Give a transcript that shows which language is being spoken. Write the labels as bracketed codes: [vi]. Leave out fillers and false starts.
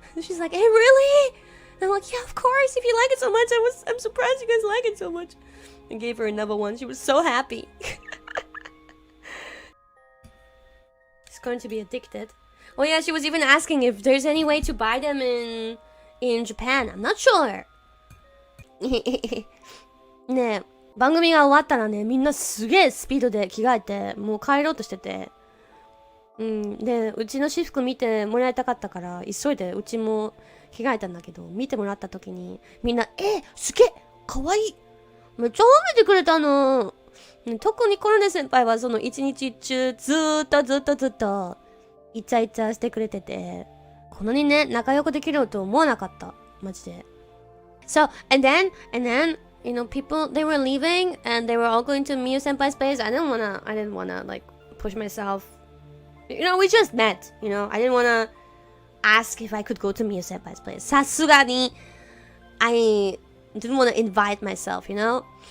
[en] And she's like, hey, really? And I'm like, yeah, of course. If you like it so much, I'm surprised you guys like it so much. I gave her another one. She was so happy. She's going to be addicted. Oh yeah, she was even asking if there's any way to buy them in Japan. I'm not sure. [ja] ねえ、番組が終わったらね、みんなすげえスピードで着替えて、もう帰ろうとしてて。で、うちの私服見てもらいたかったから、急いでうちも着替えたんだけど、見てもらった時に、みんな、すげえかわいいめっちゃ褒めてくれたの。特にコロネ先輩はその一日中ずーっとイチャイチャしてくれてて、こんなにね、仲良くできると思わなかった。マジで。 [en] So, and then, you know, people, they were leaving and they were all going to Miu senpai's place. I didn't wanna, like, push myself. You know, we just met, you know. I didn't wanna ask if I could go to Miu senpai's place. Sasugani, I didn't wanna invite myself, you know.